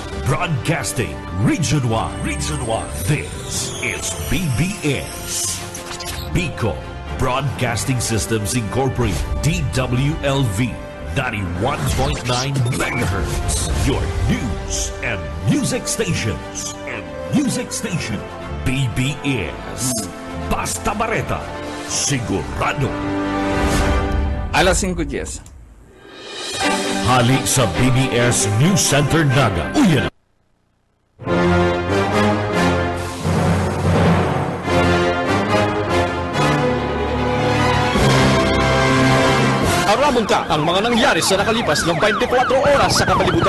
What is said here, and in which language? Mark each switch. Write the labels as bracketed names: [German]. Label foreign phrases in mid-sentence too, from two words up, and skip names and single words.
[English] Broadcasting Region 1. This is BBS. Bicol Broadcasting Systems Incorporated. DWLV 91.9 megahertz. Your news and music stations. [Bikol] BBS. Basta Bareta. Sigurado. Alas 5:10. Hali sa BBS News Center Naga. Uyan. Aramon ka ang mga nangyari sa nakalipas ng 24 oras sa kapalibutan.